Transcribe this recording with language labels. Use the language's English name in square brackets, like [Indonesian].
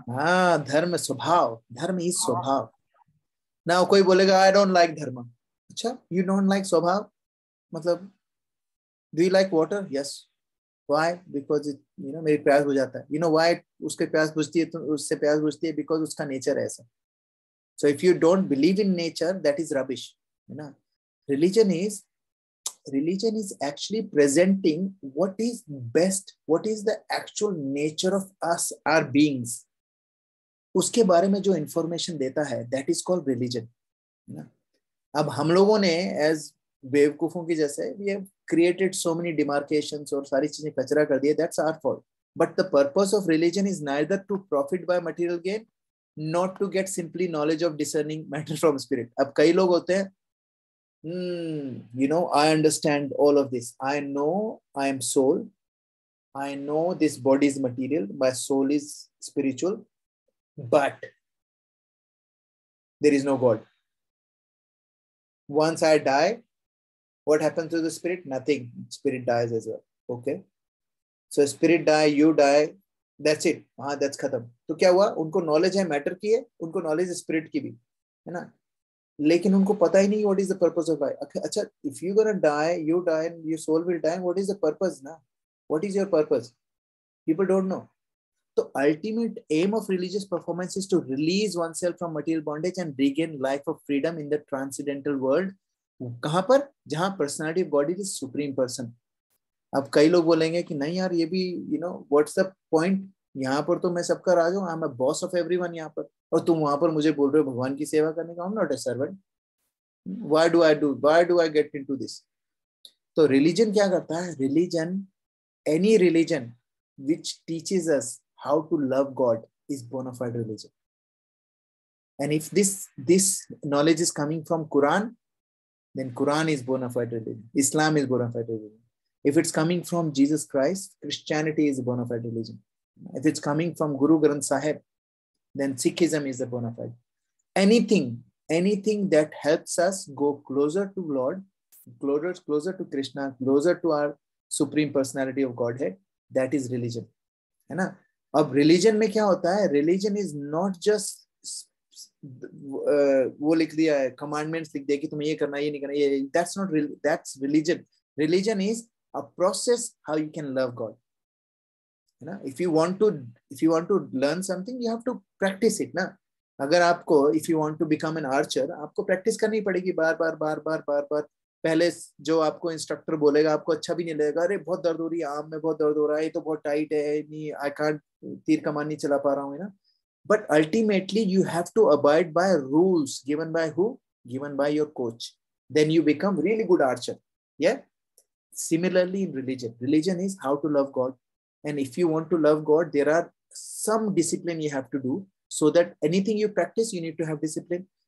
[Hindi] हाँ, धर्म स्वभाव, धर्म इज स्वभाव। ना कोई बोलेगा [English] I don't like धर्म। [Hindi] अच्छा, [English] You don't like स्वभाव, मतलब do you like water? Yes, Why? Because it, [Hindi] मेरी प्यास बुझ जाता है. Why उसके प्यास बुझती है, तो उससे प्यास बुझती है because उसका नेचर है ऐसा. [English] So if you don't believe in nature, that is rubbish. Religion is actually presenting what is best, what is the actual nature of us, our beings. [Hindi] उसके बारे में जो इंफॉर्मेशन देता है, [English] that is called religion. [Hindi] अब हम लोगों ने as बेवकूफों की जैसे [English] we have created so many demarcations [Hindi] और सारी चीजें कचरा कर दिए. [English] That's our fault. But the purpose of religion is neither to profit by material gain, not to get simply knowledge of discerning matter from spirit. [Hindi] अब कई लोग होते हैं, [English] I understand all of this. I know I am soul. I know this body is material. My soul is spiritual. But there is no God. Once I die, what happens to the spirit? Nothing. Spirit dies as well. Okay. So spirit die, you die. That's it. That's [Hindi] खत्म. तो क्या हुआ? उनको knowledge है matter की है, उनको knowledge spirit की भी, है ना? लेकिन उनको पता ही नहीं [English] what is the purpose of life. अच्छा, if you gonna die, you die and your soul will die. What is the purpose ना? What is your purpose? People don't know. The ultimate aim of religious performance is to release oneself from material bondage and regain life of freedom in the transcendental world. [Hindi] कहाँ पर? [English] जहाँ personality of God is supreme person. [Hindi] अब कई लोग बोलेंगे कि नहीं यार, ये भी [English] what's the point? [Hindi] यहाँ पर तो मैं सबका राजा हूँ, [English] I'm a boss of everyone [Hindi] यहाँ पर, और तुम वहां पर मुझे बोल रहे हो भगवान की सेवा करने का. [English] I'm not a servant. Why do I get into this? [Hindi] तो religion क्या करता है? [English] Any religion which teaches us how to love God is bona fide religion. And if this knowledge is coming from Quran, then Quran is bona fide religion. Islam is bona fide religion. If it's coming from Jesus Christ, Christianity is a bona fide religion. If it's coming from Guru Granth Sahib, then Sikhism is a bona fide. Anything that helps us go closer to Lord, closer to Krishna, closer to our supreme personality of Godhead, that is religion. [Hindi] है ना? अब religion में क्या होता है? [English] Religion is not just [Hindi] वो लिख दिया है, commandments लिख दिया कि तुम्हें ये करना, ये नहीं करना, ये, [English] that's religion. Religion is a process how you can love God. If you want to learn something, you have to practice it ना. [Hindi] अगर आपको [English] if you want to become an archer, [Hindi] आपको practice करनी पड़ेगी बार. पहले जो आपको इंस्ट्रक्टर बोलेगा आपको अच्छा भी नहीं लगेगा, अरे बहुत दर्द हो रही है, आर्म में बहुत दर्द हो रहा है, ये तो बहुत टाइट है, नहीं [English] I can't [Hindi] तीर कमान नहीं चला पा रहा हूँ, है ना. [English] But ultimately you have to abide by rules given by who? Given by your coach. Then you become really good archer. Yeah. Similarly in religion is how to love God. And if you want to love God, there are some discipline you have to do, so that anything you practice, you need to have discipline.